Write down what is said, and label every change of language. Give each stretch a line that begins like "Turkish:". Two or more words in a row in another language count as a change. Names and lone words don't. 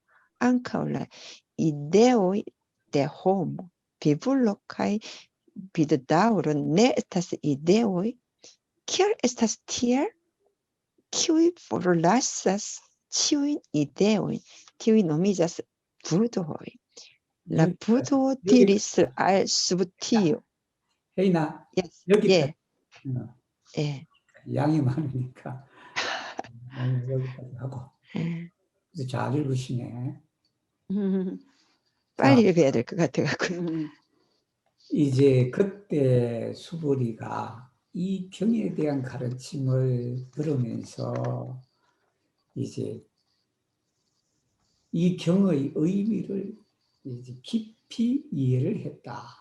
Esperanto: Ankaŭ la ideoj de homo, vivulo kaj viddaŭro ne estas ideoj. Kial estas tiel? Kiuj forlasas ĉiujn ideojn, tiuj nomiĝas budhoj. La budho diris al Subtiyo.
Korean: 혜인아,
English: Yes.
Korean: 여기까지. 예. 양이 많으니까 오늘 여기까지 하고. 그래서 잘 읽으시네. 빨리 자, 읽어야 될 것 같아갖고. 이제 그때 수보리가 이 경에 대한 가르침을 들으면서 이제 이 경의 의미를 이제 깊이 이해를 했다.